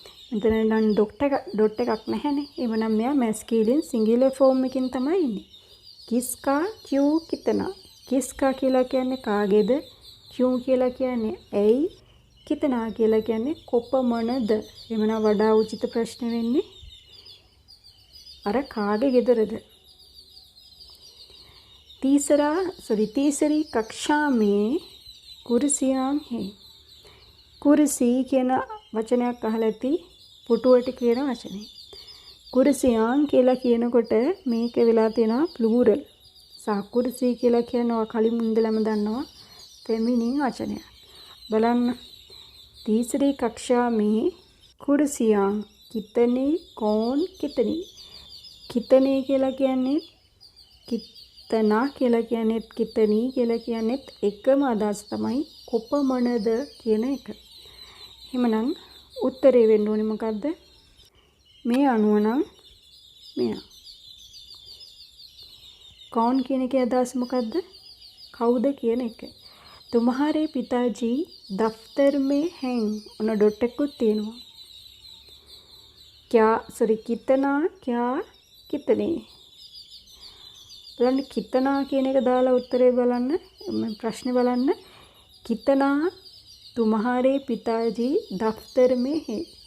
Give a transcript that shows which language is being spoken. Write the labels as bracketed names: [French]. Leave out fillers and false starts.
[Sinhala] මෙතන නම් ඩොට් එකක් නැහැනේ. එවනම් මෙයා masculine singular form එකකින් තමයි ඉන්නේ. [Hindi] किसका क्यों कितना. किसका [Sinhala] කියලා කියන්නේ කාගේද? क्यों කියලා කියන්නේ ඇයි? कितना කියලා කියන්නේ කොපමණද? එමනම් වඩා උචිත ප්‍රශ්න වෙන්නේ අර කාගේ ගෙදරද? [Hindi] तीसरी कक्षा में कुर्सियां हैं. [Sinhala] කුරුසී කියන වචනයක් අහලා ඇති පුටුවට කියන වචනේ. කුරුසියාන් කියලා කියනකොට මේක වෙලා තියෙනවා ප්ලූරල්. සාකුරුසී කියලා කියනවා කලින් ඉඳලම දන්නවා ෆෙමිනින් වචනයක්. බලන්න. [Hindi] तीसरी कक्षा में कुर्सियां कितनी कौन कितनी. [Sinhala] कितने කියලා කියන්නේ කිතනා කියලා කියන්නේ කිතනී කියලා කියන්නේ එකම අදහස තමයි කොපමණද කියන එක. එහෙමනම් උත්තරේ වෙන්න ඕනේ මොකද්ද? මේ අනුව නම් මෙයා. कौन කියන එකේ අදහස මොකද්ද? කවුද කියන එක. [Hindi] तुम्हारे पिताजी दफ्तर में हैं. [Sinhala] ඔන්න ඩොට් එකකුත් තියෙනවා. [Hindi] कितना क्या कितने. [Sinhala] බලන්න कितना කියන එක දාලා උත්තරේ බලන්න ප්‍රශ්නේ බලන්න. [Hindi] कितना तुम्हारे पिताजी दफ्तर में है.